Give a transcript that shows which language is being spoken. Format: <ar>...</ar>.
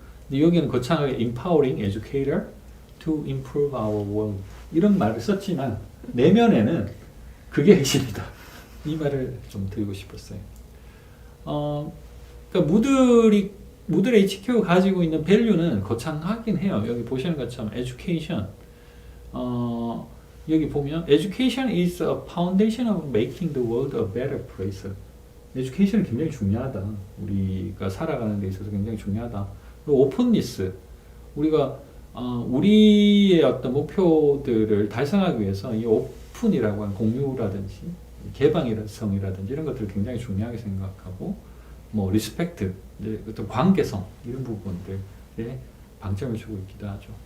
<ko>근데 여기는 거창하게</ko> <en>empowering educator to improve our world</en> <ko>이런 말을 썼지만 내면에는 그게 핵심이다. 이 말을 좀 드리고 싶었어요. 그러니까 무들 HQ가 가지고 있는 밸류는 거창하긴 해요. 여기 보시는 것처럼 education. 여기 보면</ko> <en>education is a foundation of making the world a better place.</en> <ko>education이 굉장히 중요하다. 우리가 살아가는 데 있어서 굉장히 중요하다. 그리고 openness. 우리가 우리의 어떤 목표들을 달성하기 위해서 이 오픈이라고 하는 공유라든지 개방성이라든지 이런 것들을 굉장히 중요하게 생각하고 뭐 리스펙트, 어떤 관계성 이런 부분들에 방점을 주고 있기도 하죠.</ko>